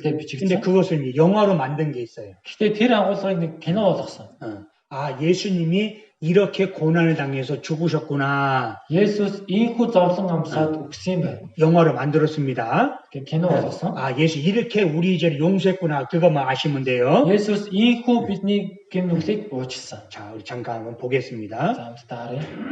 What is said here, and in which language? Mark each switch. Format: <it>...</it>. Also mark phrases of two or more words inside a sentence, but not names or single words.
<ko>근데</ko> <mn>бичигдсэн.</mn> <ko>그것을 영화로 만든 게 있어요.</ko> <mn>Гэхдээ тэр агуулгыг нэг кино болгосон.</mn> <ko>예수님이 이렇게 고난을 당해서 죽으셨구나.</ko> <mn>Есүс ийхүү зовлон амсаад өгсөн юм байна.</mn> <ko>영화로 만들었습니다.</ko> <mn>Гэ кино болгосон.</mn> <ko>예수 이렇게 우리 죄를 용서했구나. 그것만 아시면 돼요.</ko> <mn>Есүс ийхүү бидний гэм нүглийг уучлсан.</mn> <ko>자, 우리 잠깐 한번 보겠습니다.</ko> <mn>За хамтдаа харъя.</mn>